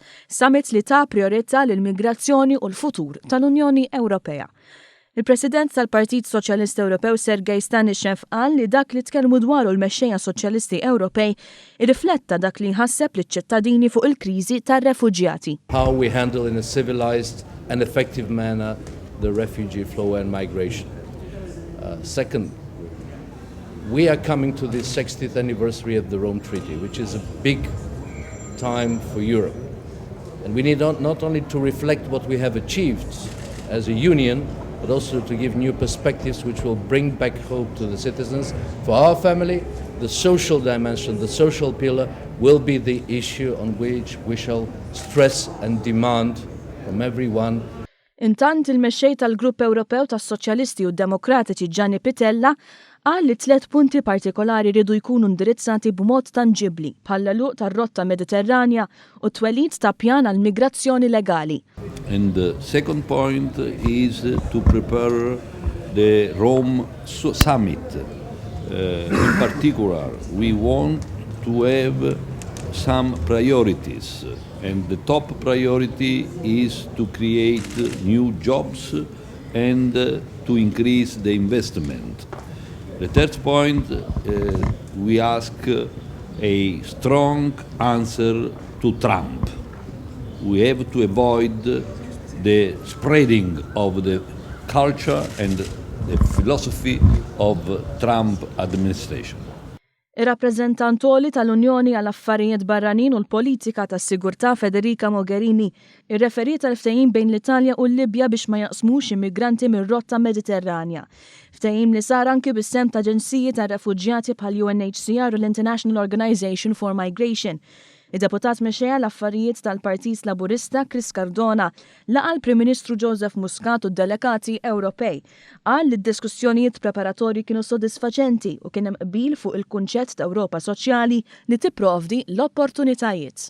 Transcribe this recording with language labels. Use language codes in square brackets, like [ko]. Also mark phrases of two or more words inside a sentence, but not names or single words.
[mt] Summit li ta' priorità lill-migrazzjoni u l-futur tal-Unjoni Ewropea. Il-President tal-Partit Soċjalista Ewropew Sergej Stanishev qal li dak li tkellmu dwaru l-mexxejja Soċjalisti Ewropej irrifletta dak li jħasseb liċ-ċittadini fuq il-kriżi tar-refuġjati. [en] How we handle in a civilized and effective manner the refugee flow and migration. Second, we are coming to the 60th anniversary of the Rome Treaty, which is a big time for Europe. And we need not only to reflect what we have achieved as a union, but also to give new perspectives which will bring back hope to the citizens. For our family, the social dimension, the social pillar, will be the issue on which we shall stress and demand from everyone. [mt] Intant il-mexxej tal-Grupp Ewropew tas-Soċjalisti u Demokratiċi Gianni Pittella qal li 3 punti partikolari ridu jkunu indirizzati b'mod tanġibbli bħala luq tar-rotta Mediterranja u twelid ta' pjan għal migrazzjoni legali. [en] And the second point is to prepare the Rome summit. In particular, we want to have some priorities, and the top priority is to create new jobs and to increase the investment. The third point, we ask a strong answer to Trump. We have to avoid the spreading of the culture and the philosophy of Trump administration. [mt] Ir-rappreżentantoli tal-Unjoni għall-Affarijiet Barranin u l-Politika tas-Sigurtà Federica Mogherini irreferiet għal ftehim bejn l-Italja u l-Libja biex ma jaqsmux immigranti mir-rotta Mediterranja. Ftehim li sar anki bis-sem ta' aġenziji tar-refuġjati bħal UNHCR u l-International Organization for Migration. Id-deputat mexxejja l-affarijiet tal-Partit Laburista Chris Cardona laqa l-Prim Ministru Joseph Muscat u d-delegati Ewropej. Qal li d-diskussjonijiet preparatorji kienu sodisfaċenti u kien hemm qbil fuq il-kunċett ta' Ewropa Soċjali li tipprovdi l-opportunitajiet.